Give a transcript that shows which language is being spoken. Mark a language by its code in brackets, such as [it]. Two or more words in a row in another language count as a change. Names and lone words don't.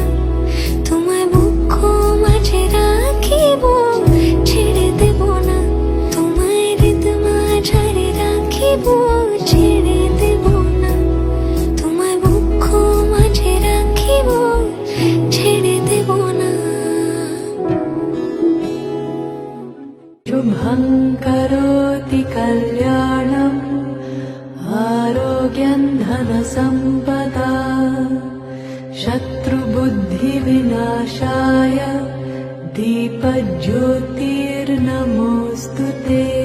[bn] তোমায় বক্ষ মাঝে রাখিব, ছেড়ে দেব না। তোমায় হৃদ মাঝারে রাখিব, ছেড়ে দেব না। তোমায় বক্ষ মাঝে রাখিব, ছেড়ে দেব না। [sa] शुभं करोति कल्याणम् आरोग्यं धनसम्पदा शत्रुबुद्धिविनाशाय दीपज्योतिर्नमोऽस्तु ते।